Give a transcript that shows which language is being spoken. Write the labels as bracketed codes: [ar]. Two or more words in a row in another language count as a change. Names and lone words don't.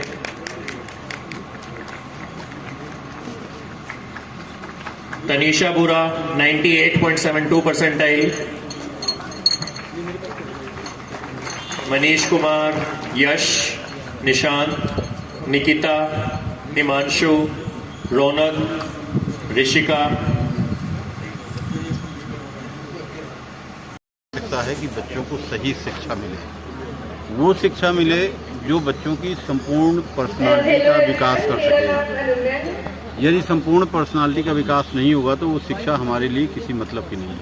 [en] Tanisha Bura 98.72 percentile. Manish Kumar, Yash, Nishant, Nikita, Himanshu, Ronak, [hi] ऋषिका. लगता है कि बच्चों को सही शिक्षा मिले, वो शिक्षा मिले जो बच्चों की संपूर्ण पर्सनालिटी का विकास कर सके. यदि संपूर्ण पर्सनालिटी का विकास नहीं होगा तो वो शिक्षा हमारे लिए किसी मतलब की नहीं है.